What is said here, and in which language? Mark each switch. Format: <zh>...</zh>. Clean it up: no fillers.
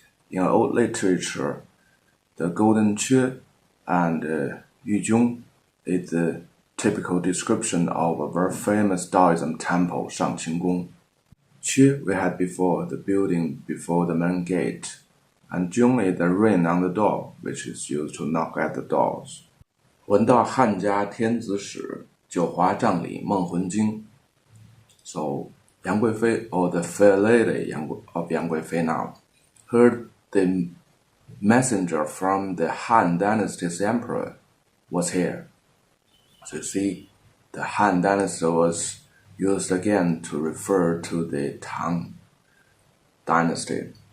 <en>In old literature, the golden Que and Yuzhong is the typical description of a very famous Taoism temple, Shangqing. Que we had before, the building before the main gate, and Zhong is the ring on the door, which is used to knock at the doors.</en> <zh>闻道汉家天子使，九华帐里梦魂惊.</zh> <en>So Yang Guifei, or the fair lady of Yang Guifei now, heard the messenger from the Han Dynasty's emperor was here. So you see, the Han Dynasty was used again to refer to the Tang Dynasty.</en>